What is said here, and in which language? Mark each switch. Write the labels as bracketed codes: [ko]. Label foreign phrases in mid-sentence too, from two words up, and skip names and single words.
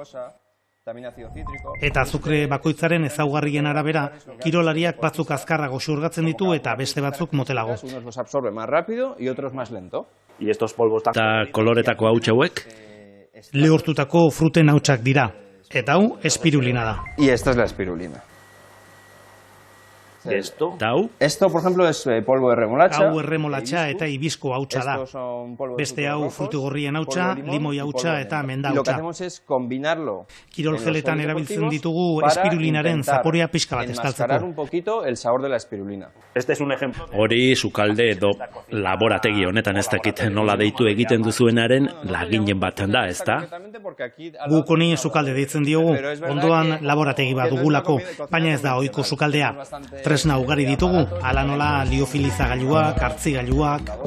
[eu] Eta azukre bakoitzaren ezaugarrien arabera, kirolariak batzuk azkarrago xurgatzen ditu eta beste batzuk motelago. Eta koloretako hauts hauek? Lehortutako fruten hautsak dira. Eta hau espirulina da. [es] Y esta es la espirulina. ¿Esto? ¿Tau? Esto, por ejemplo, es polvo de remolacha. [eu] Hau erremolatxa eta hibizko hautsa da. Beste hau frutu gorrien hautsa, limoi hautsa eta menda [es] Y lo que [eu] hautsa. [es] hacemos es combinarlo. [eu] Kirol geletan erabiltzen ditugu espirulinaren zaporea pixka bat estaltzeko. [es] un poquito el sabor de la espirulina. Este es un ejemplo. [eu] Hori sukalde edo laborategi honetan ez dakit nola deitu egiten duzuenaren laginen baten da, ezta? Guk honi sukalde deitzen diogu, ondoan laborategi bat dugulako, baina ez da ohiko sukaldea. Tresna ugari ditugu, hala nola liofilizagailuak, hartzigailuak.